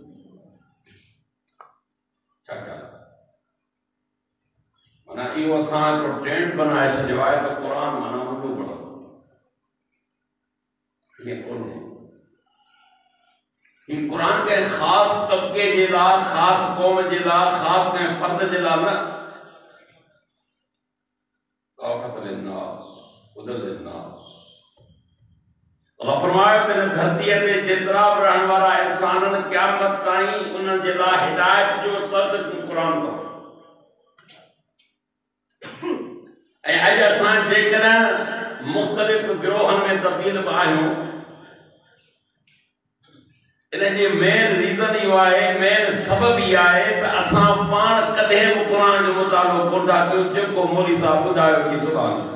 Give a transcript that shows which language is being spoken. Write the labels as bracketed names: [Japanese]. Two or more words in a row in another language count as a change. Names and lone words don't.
[Sindhi] छाकाणि माना इहो असां हिकिड़ो ट्रेंड बनाए छॾियो आहे त क़ुरान माना वॾो पढ़ो, ईअं कोन्हे। हीउ क़ुरान कंहिं ख़ासि तबिके जे लाइ, ख़ासि क़ौम जे लाइ, ख़ासि कंहिं फ़र्द जे लाइ न, [Arabic] كافة للناس هدى للناس. [Sindhi] अल्लाह फरमायो त हिन धरतीअ ते जेतिरा बि रहण वारा इंसान आहिनि क़यामत ताईं उन्हनि जे लाइ हिदायत जो सद क़ुरान अथव। ऐं अॼु असां जेकॾहिं मुख़्तलिफ़ गिरोहनि में तब्दील बि आहियूं, इन जी [English] main reason [Sindhi] इहो आहे, मेन सबब इहो आहे त असां पाण कॾहिं बि क़ुरान जो मुतालो कोन था कयूं जेको मौलवी साहब ॿुधायो कि सुभाणे